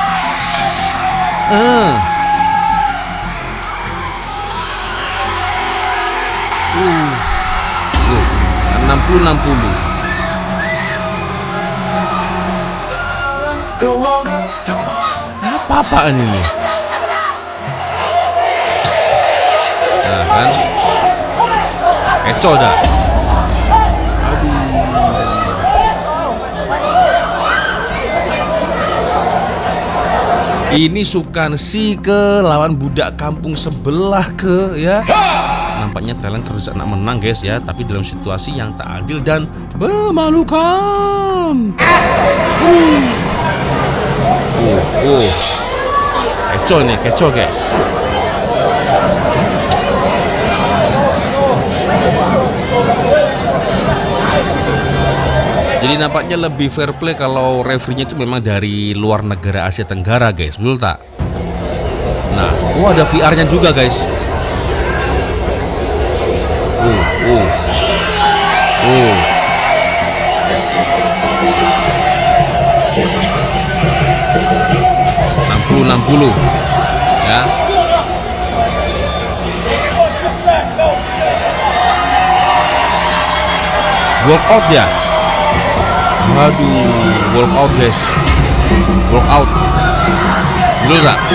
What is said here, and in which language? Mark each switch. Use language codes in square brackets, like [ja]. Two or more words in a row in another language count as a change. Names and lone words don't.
[ms] 60-60. Apa-apaan ini? Nah kan, kecoh dah. Ini Sukansi ke lawan budak kampung sebelah ke ya. Nampaknya Thailand terdesak nak menang guys ya, tapi dalam situasi yang tak adil dan memalukan. Kecoh guys. Jadi nampaknya lebih [en] fair play [ms] kalau referee-nya itu memang dari luar negara Asia Tenggara guys, betul tak? Nah, ada VR-nya juga guys. enam puluh ya. [en] Walk out ya. [ms] Aduh, [en] walk out guys. Walk out. [ms] Dulu tak?